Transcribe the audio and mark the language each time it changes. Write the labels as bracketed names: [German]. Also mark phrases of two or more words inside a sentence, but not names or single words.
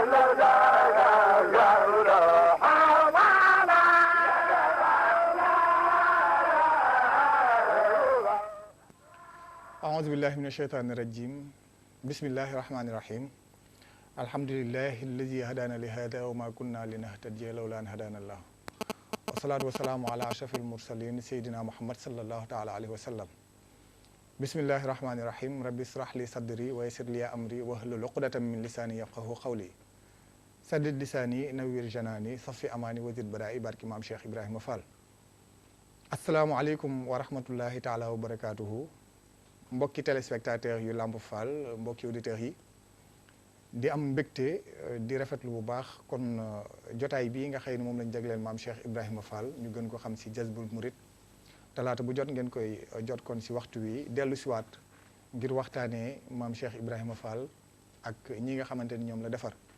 [Arabic] أعوذ بالله من الشيطان الرجيم بسم الله الرحمن الرحيم الحمد لله الذي هدانا لهذا وما كنا لنهتدي لولا أن هدانا الله والصلاة والسلام على أشرف المرسلين سيدنا محمد صلى الله تعالى عليه وسلم بسم الله الرحمن الرحيم ربي اشرح لي صدري ويسر لي أمري واحلل عقدة من لساني يفقهوا قولي سدد لساني نوير جناني صفي أماني وزد برائي بارك إمام شيخ إبراهيم فال السلام عليكم ورحمة الله تعالى وبركاته [Wolof] mbokki téléspectateurs yu Lamp Fall mbokki auditeurs yi di am mbégte di rafetlu bu baax kon jotaay bii nga xëy ne moom lañ jagleel maam Cheikh Ibrahima Fall ñu gën ko xam si Jazboul Mouride talaata bu jot ngeen koy jot kon si waxtu wi dellu siwaat ngir waxtaanee maam Cheikh Ibrahima Fall ak ñi nga xamante ni ñoom la defar